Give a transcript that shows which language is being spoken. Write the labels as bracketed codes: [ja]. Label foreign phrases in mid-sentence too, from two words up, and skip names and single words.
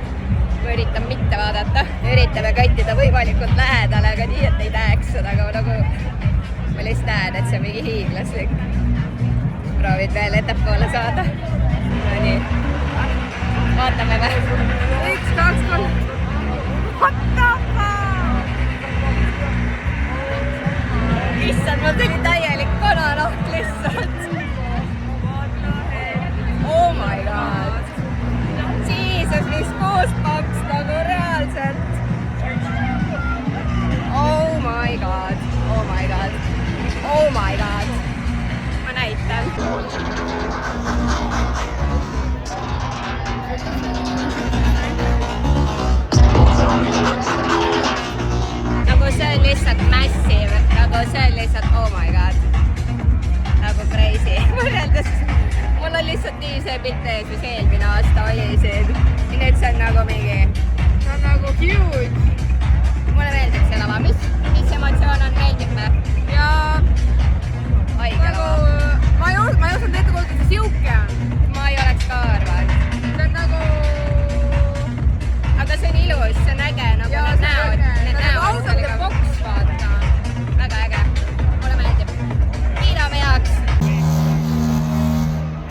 [et] Ma üritan mitte vaadata, üritame kõttida võimalikult lähedale, aga nii, et ei näeks seda, aga nagu ma lihtsalt näen, et see on mingi hiiglaslik. Proovid veel ettepoole saada. No nii, vaatame või. 1, 2, 3. [en] What the fuck? [et] Issand, mul tuli täielik kananoht lihtsalt. [en] Oh my god. Jesus, [et] mis goosebumps nagu reaalselt. [en] Oh my god. Oh my god. Oh my god. [et] Ma näitan. Nagu see on lihtsalt massive. Nagu see on lihtsalt [en] oh my god. [et] Nagu crazy. Võrreldes mul on lihtsalt nii see pilt ees, mis eelmine aasta oli siin. Ja nüüd see on nagu mingi... See on nagu huge. Mulle meeldib see lava. Mis emotsioon on, meeldib me? Ja... Haige lava. Ma ei osanud ette kuulda, et see siuke on. Ma ei oleks ka arvanud. See on nagu... Aga see on ilus, see on äge. Nagu ja, need näod. Need näod. [en] Out of the box, [et] vaata. Väga äge. Mulle meeldib. Kiidame heaks.